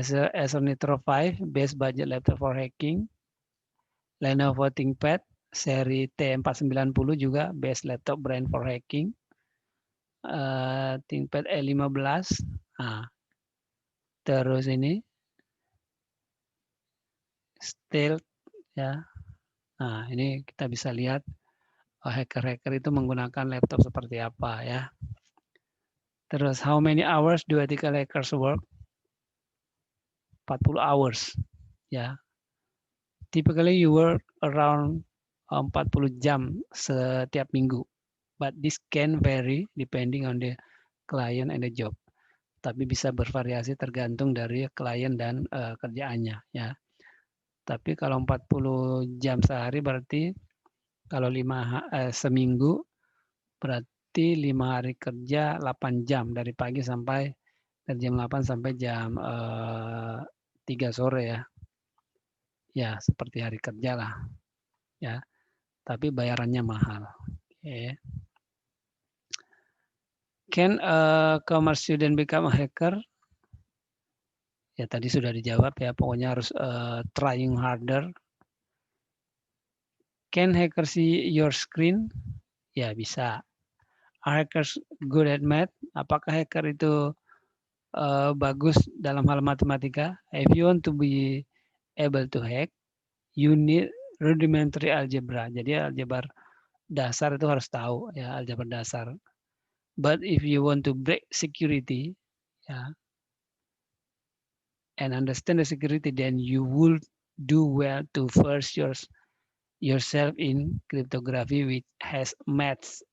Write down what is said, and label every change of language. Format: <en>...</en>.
<en>Acer Nitro 5 best budget laptop for hacking. Lenovo ThinkPad seri T490</en> <id>juga</id> <en>best laptop brand for hacking. ThinkPad E15.</en> <id>Nah, terus ini Stealth ya. Nah, ini kita bisa lihat hacker-hacker itu menggunakan laptop seperti apa ya. Terus</id> <en>how many hours do ethical hackers work? 40 hours. Ya. Typically you work around 40</en> <id>jam setiap minggu.</id> <en>But this can vary depending on the client and the job.</en> <id>Tapi bisa bervariasi tergantung dari klien dan kerjaannya ya. Tapi kalau 40 jam sehari berarti kalau seminggu berarti 5 hari kerja 8 jam dari pagi sampai dari jam 8 sampai jam 3 sore ya. Ya, seperti hari kerja lah. Ya. Tapi bayarannya mahal. Okay.</id> <en>Can a commerce student become a hacker?</en> <id>Ya tadi sudah dijawab ya, pokoknya harus</id> <en>trying harder. Can hacker see your screen?</en> <id>Ya bisa.</id> <en>Are hackers good at math?</en> <id>Apakah hacker itu bagus dalam hal matematika?</id> <en>If you want to be able to hack, you need rudimentary algebra.</en> <id>Jadi aljabar dasar itu harus tahu ya, aljabar dasar.</id> <en>But if you want to break security, ya, and understand the security, then you would do well to first yourself in cryptography which has maths.</en>